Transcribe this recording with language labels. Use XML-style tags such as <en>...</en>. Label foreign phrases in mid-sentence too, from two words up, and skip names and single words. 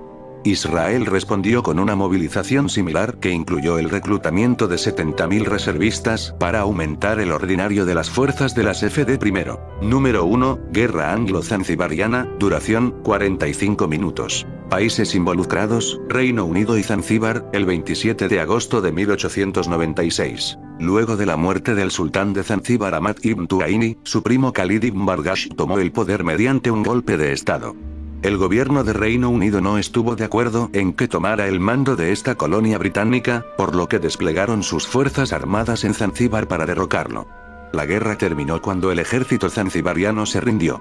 <es>Israel respondió con una movilización similar que incluyó el reclutamiento de 70.000 reservistas para aumentar el ordinario de las fuerzas de las FD primero. Número 1, Guerra Anglo-Zanzibariana, duración, 45 minutos. Países involucrados: Reino Unido y Zanzíbar, el 27 de agosto de 1896. Luego de la muerte del sultán de Zanzíbar Ahmad ibn Tuaini, su primo Khalid ibn Bargash tomó el poder mediante un golpe de estado. El gobierno de Reino Unido no estuvo de acuerdo en que tomara el mando de esta colonia británica, por lo que desplegaron sus fuerzas armadas en Zanzíbar para derrocarlo. La guerra terminó cuando el ejército zanzibariano se rindió.</es>